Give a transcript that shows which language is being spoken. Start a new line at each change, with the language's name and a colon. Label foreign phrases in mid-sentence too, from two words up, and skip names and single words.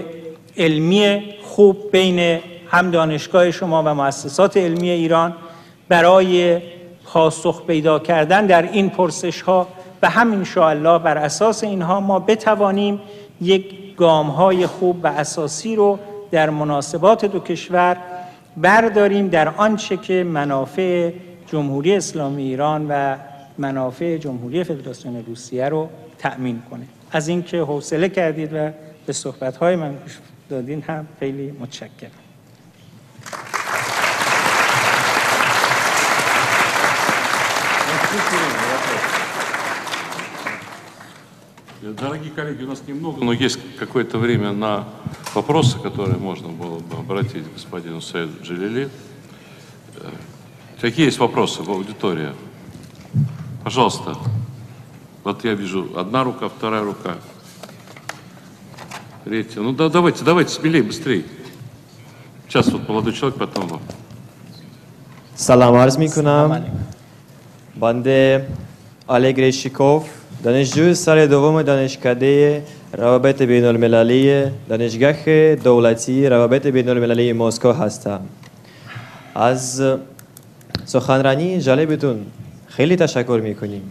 Persian: علمی خوب بین هم دانشگاه شما و مؤسسات علمی ایران برای پاسخ پیدا کردن در این پرسش‌ها و هم انشاءالله بر اساس اینها ما بتوانیم یک گام‌های خوب و اساسی رو در مناسبات دو کشور برداریم در آنچه که منافع جمهوری اسلامی ایران و منافع جمهوری فدراسیون روسیه رو تأمین کنه. از اینکه حوصله کردید و به صحبت‌های من گوش دادین هم خیلی متشکرم.
Russian: Дорогие коллеги, у нас немного, но есть какое-то время на вопросы, которые можно было бы обратить к господину Саиду Джалили. Какие есть вопросы в аудитории? Пожалуйста. Вот я вижу одна рука, вторая рука, третья. Ну да, давайте, смелее, быстрее. Сейчас вот молодой человек, потом вам.
Persian: سلام عرض می کنم. بنده الگ ریشیکوف، دانشجوی سال دوم دانشکده روابط بین المللی دانشگاه دولتی روابط بین المللی مسکو هستم. از سخنرانی جالبتون خیلی تشکر می کنیم.